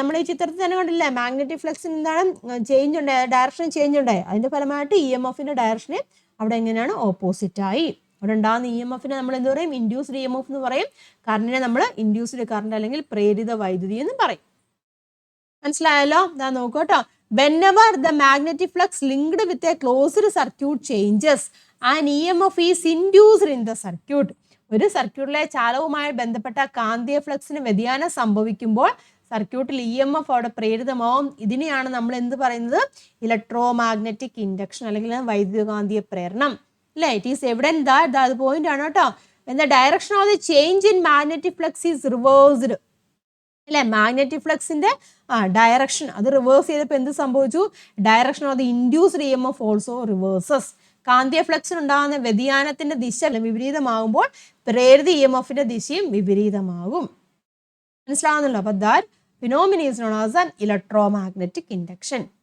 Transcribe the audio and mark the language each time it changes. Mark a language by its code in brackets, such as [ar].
[ml] നമ്മൾ ഈ ചിത്രത്തിൽ തന്നെ കണ്ടില്ലേ? മാഗ്നറ്റിക് ഫ്ലക്സിന് എന്താണ് ചേഞ്ച് ഉണ്ടായത്? ഡയറക്ഷൻ ചേഞ്ച് ഉണ്ടായി. അതിന്റെ ഫലമായിട്ട് EMFന്റെ ഡയറക്ഷന് അവിടെ എങ്ങനെയാണ്? ഓപ്പോസിറ്റ് ആയി. അവിടെ ഉണ്ടാകുന്ന EMFനെ നമ്മൾ എന്ത് പറയും? ഇൻഡ്യൂസ്ഡ് EMF എന്ന് പറയും. കറണ്ടിനെ നമ്മൾ ഇൻഡ്യൂസ്ഡ് കറണ്ട് അല്ലെങ്കിൽ പ്രേരിത വൈദ്യുതി എന്ന് പറയും. മനസ്സിലായല്ലോ? ഇതാ നോക്കൂ കേട്ടോ. [en] Whenever the magnetic flux linked with a closed circuit changes, an EMF is induced in the circuit. [ml] ഒരു സർക്യൂട്ടിലെ ചാലകവുമായി ബന്ധപ്പെട്ട കാന്തിക ഫ്ലക്സിന് വ്യതിയാനം സംഭവിക്കുമ്പോൾ സർക്യൂട്ടിൽ EMF അവിടെ പ്രേരിതമാവും. ഇതിനെയാണ് നമ്മൾ എന്ത് പറയുന്നത്? ഇലക്ട്രോ മാഗ്നറ്റിക് ഇൻഡക്ഷൻ അല്ലെങ്കിൽ വൈദ്യുതകാന്തിക പ്രേരണം അല്ലേ? [en] it is evident that, [ml] അത് പോയിന്റ് ആണ് കേട്ടോ. [en] when the direction of the change in magnetic flux is reversed [ml] അല്ലെ? മാഗ്നറ്റിക് ഫ്ലക്സിന്റെ ഡയറക്ഷൻ അത് റിവേഴ്സ് ചെയ്തപ്പോൾ എന്ത് സംഭവിച്ചു? [en] Direction of the induced EMF also reverses. [ml] കാന്തിക ഫ്ലക്സിന് ഉണ്ടാകുന്ന വ്യതിയാനത്തിന്റെ ദിശ വിപരീതമാകുമ്പോൾ പ്രേരിത EMFന്റെ ദിശയും വിപരീതമാകും. മനസ്സിലാവുന്നല്ലോ? അപ്പൊ [en] That phenomena is known as an electromagnetic induction.